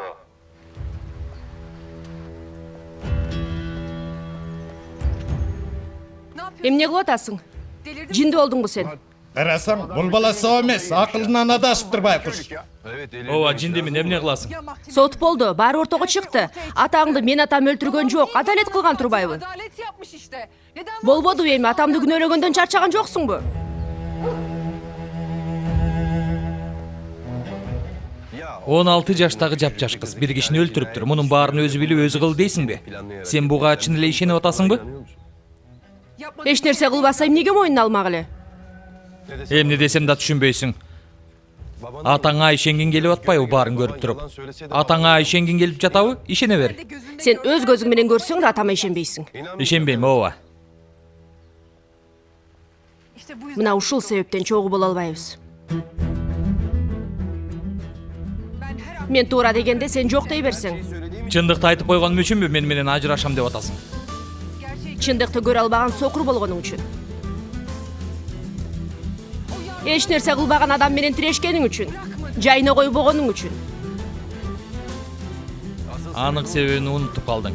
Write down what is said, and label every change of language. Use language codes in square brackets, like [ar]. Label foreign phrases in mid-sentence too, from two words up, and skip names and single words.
[ky] Эмне кылып атасың? Жинди болдуңбу сен? Карасаң, бул бала соо эмес, акылынан адашыптыр байкуш. Ооба, жиндимин, эмне кыласың? Сот болду, баары ортого чыкты. Атаңды мен атам өлтүргөн жок, адалет кылган турбайбы? [tr] Adalet yapmış işte. Neden [ky] Болбоду эми, атамды күнөөлөгөндөн чарчаган жоксуңбу? Он 6 жаштагы жапжаш кыз бир кишини өлтүрүптүр. Мунун баарын өзү билип өзү кыл дейсиңби? Сен буга чын эле ишенип атасыңбы? Эч нерсе кылбаса эмнеге мойнуна алмак эле? Эмне десем да түшүнбөйсүң. Атаңа ишенгин келип атпайбы баарын көрүп туруп? Атаңа ишенгин келип жатабы? Ишене бер. Сен өз көзүң менен көрсөң да атама ишенбейсиң. Ишенбейм, ооба. [tr] işte bu yüzden [ky] Мына ушул себептен чогуу боло албайбыз. [tr] ben her an [ky] Мен туура дегенде сен жок дей берсең. Чындыкты айтып койгонум үчүнбү мен менен ажырашам деп атасың? Чындыкты көрө албаган сокур болгонуң үчүн. Эч нерсе кылбаган адам менен тирешкениң үчүн. Жайына койбогонуң үчүн. Анык себебин унутуп калдың.